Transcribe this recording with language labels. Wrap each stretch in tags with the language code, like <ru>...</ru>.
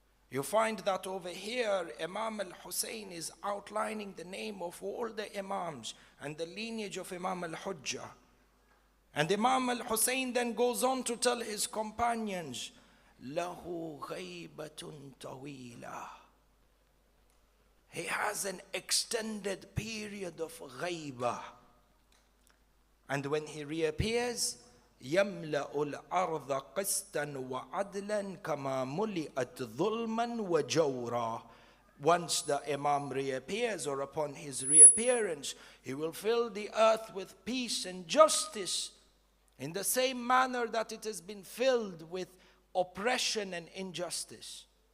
<en>You find that over here, Imam al-Hussein is outlining the name of all the Imams and the lineage of Imam al-Hujjah. And Imam al-Hussein then goes on to tell his companions,</en> <ar>Lahu ghaybatun tawila.</ar> <en>He has an extended period of ghaybah.</en> <ar>And when he reappears, يَمْلَأُ الْأَرْضَ قِسْطًا وَعَدْلًا كَمَا مُلِئَتْ ظُلْمًا وَجَوْرًا.</ar> <en>Once the Imam reappears, or upon his reappearance, he will fill the earth with peace and justice, in the same manner that it has been filled with oppression and injustice.</en>